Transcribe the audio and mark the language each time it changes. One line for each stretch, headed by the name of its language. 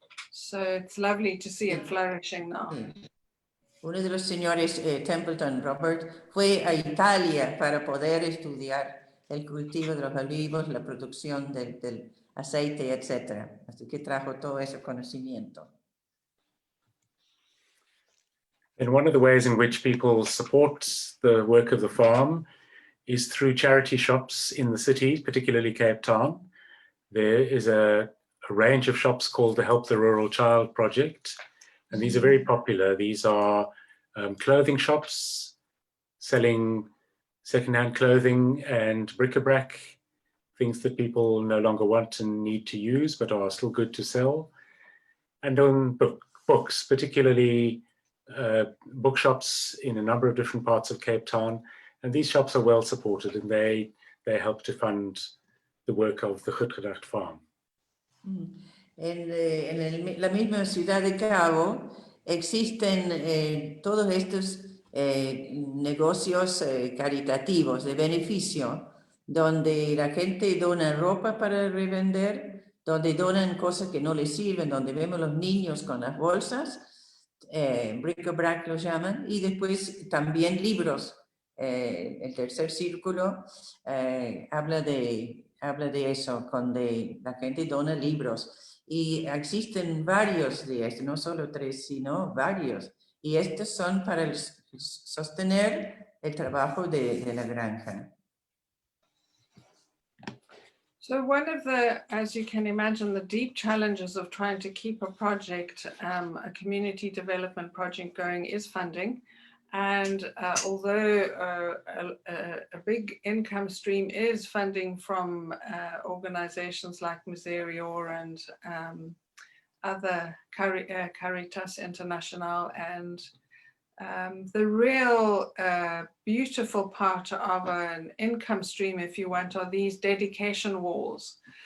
English: So it's lovely to see it flourishing now.
Spanish: Uno de los señores Templeton, Robert, fue a Italia para poder estudiar el cultivo de los olivos, la producción del aceite, etc. Así que trajo todo ese conocimiento.
English: And one of the ways in which people support the work of the farm is through charity shops in the city, particularly Cape Town. There is a range of shops called the Help the Rural Child Project, and these are very popular. These are clothing shops selling secondhand clothing and bric-a-brac, things that people no longer want and need to use but are still good to sell. And on books, particularly bookshops in a number of different parts of Cape Town. And these shops are well supported, and they help to fund the work of the Goedgedacht Farm.
Spanish: En la misma ciudad de Cabo existen todos estos negocios caritativos de beneficio, donde la gente dona ropa para revender, donde donan cosas que no les sirven, donde vemos los niños con las bolsas, bric-a-brac lo llaman, y después también libros. El tercer círculo habla de eso, donde la gente dona libros. Y existen varios de estos, no solo 3, sino varios. Y estos son para sostener el trabajo de la granja.
English: So one of the, as you can imagine, the deep challenges of trying to keep a project, a community development project going is funding. And although a big income stream is funding from organizations like Miserior and other Caritas International, and the real beautiful part of an income stream, if you want, are these dedication walls.